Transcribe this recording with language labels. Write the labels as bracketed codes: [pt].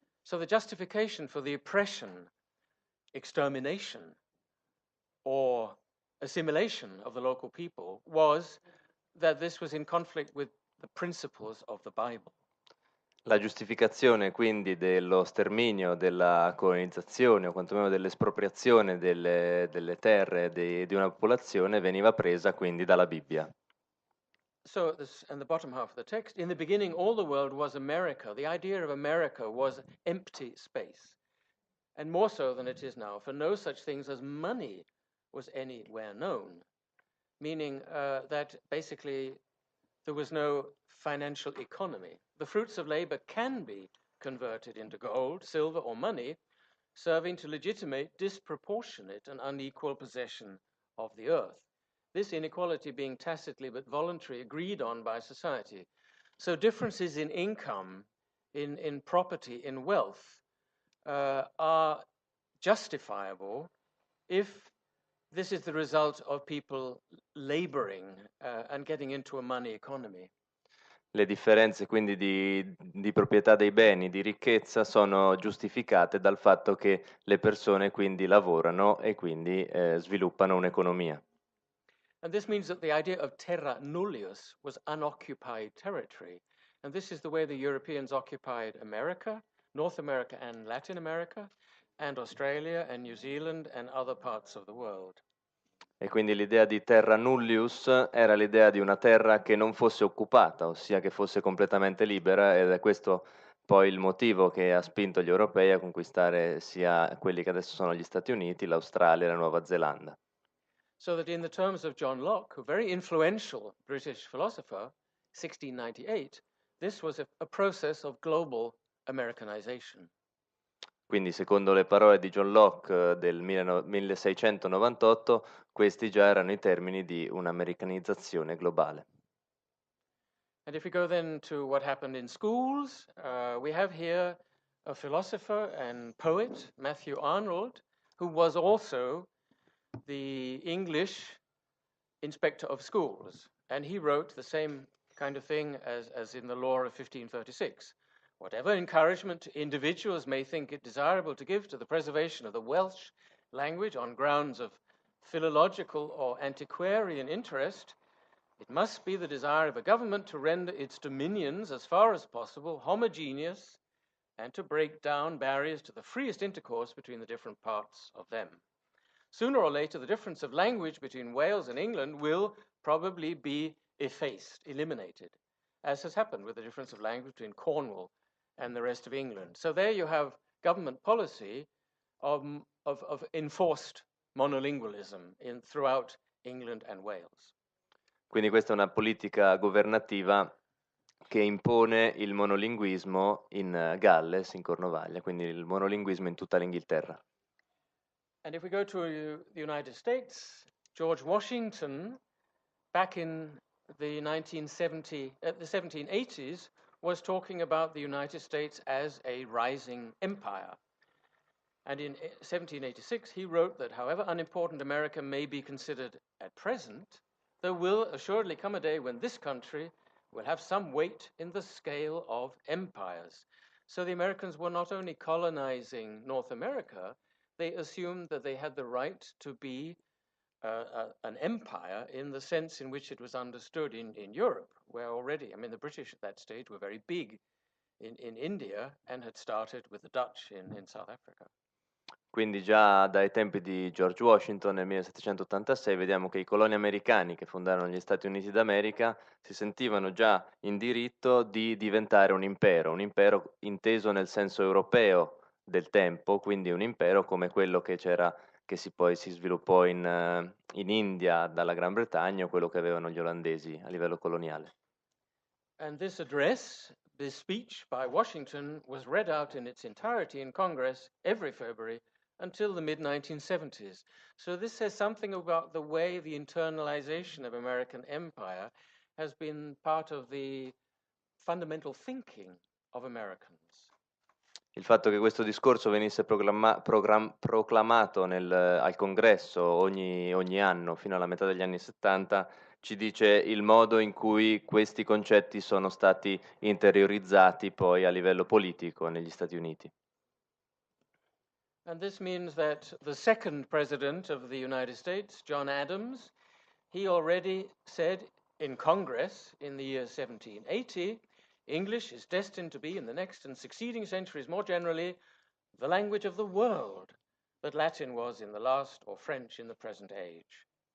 [en] So the justification for the oppression, extermination, or assimilation of the local people was that this was in conflict with the principles of the Bible. [it] La giustificazione quindi dello sterminio, della colonizzazione o quantomeno dell'espropriazione delle terre di una popolazione veniva presa quindi dalla Bibbia. [en] So, and the bottom half of the text, in the beginning all the world was America. The idea of America was empty space, and more so than it is now, for no such things as money was anywhere known, meaning that basically there was no financial economy. The fruits of labor can be converted into gold, silver, or money, serving to legitimate disproportionate and unequal possession of the earth. This inequality being tacitly but voluntary agreed on by society. So differences in income, in property, in wealth are justifiable if this is the result of people laboring and getting into a money economy. [it] Le differenze quindi di proprietà dei beni, di ricchezza, sono giustificate dal fatto che le persone quindi lavorano e quindi sviluppano un'economia. [en] And this means that the idea of terra nullius was unoccupied territory. And this is the way the Europeans occupied America, North America and Latin America, and Australia and New Zealand and other parts of the world. [it] E quindi l'idea di terra nullius era l'idea di una terra che non fosse occupata, ossia che fosse completamente libera, ed è questo poi il motivo che ha spinto gli europei a conquistare sia quelli che adesso sono gli Stati Uniti, l'Australia e la Nuova Zelanda. [en] So that in the terms of John Locke, a very influential British philosopher, 1698, this was a process of global Americanization. [it] Quindi, secondo le parole di John Locke del 1698, questi già erano i termini di un'americanizzazione globale. [en] And if we go then to what happened in schools, we have here a philosopher and poet, Matthew Arnold, who was also the English inspector of schools. And he wrote the same kind of thing as in the law of 1536. Whatever encouragement individuals may think it desirable to give to the preservation of the Welsh language on grounds of philological or antiquarian interest, it must be the desire of a government to render its dominions as far as possible homogeneous and to break down barriers to the freest intercourse between the different parts of them. Sooner or later, the difference of language between Wales and England will probably be effaced, eliminated, as has happened with the difference of language between Cornwall and the rest of England. So there you have government policy of enforced monolingualism throughout England and Wales. [it] Quindi questa è una politica governativa che impone il monolinguismo in Galles, in Cornovaglia, quindi il monolinguismo in tutta l'Inghilterra. [en] And if we go to the United States, George Washington, back in the 1780s, was talking about the United States as a rising empire. And in 1786, he wrote that however unimportant America may be considered at present, there will assuredly come a day when this country will have some weight in the scale of empires. So the Americans were not only colonizing North America, they assumed that they had the right to be an empire in the sense in which it was understood in Europe, where already, I mean, the British at that stage were very big in India and had started with the Dutch in South Africa. [it] Quindi già dai tempi di George Washington nel 1786 vediamo che i coloni americani che fondarono gli Stati Uniti d'America si sentivano già in diritto di diventare un impero inteso nel senso europeo del tempo, quindi un impero come quello che c'era, che poi si sviluppò in India dalla Gran Bretagna, o quello che avevano gli olandesi a livello coloniale. [en] And this address, this speech by Washington, was read out in its entirety in Congress every February until the mid-1970s. So this says something about the way the internalization of American empire has been part of the fundamental thinking of Americans. [it] Il fatto che questo discorso venisse proclamato al Congresso ogni anno fino alla metà degli anni 70 ci dice il modo in cui questi concetti sono stati interiorizzati poi a livello politico negli Stati Uniti. [en] And this means that the second president of the United States, John Adams, he already said in Congress in the year 1780, English is destined to be in the next and succeeding centuries more generally the language of the world that Latin was in the last, or French in the present age.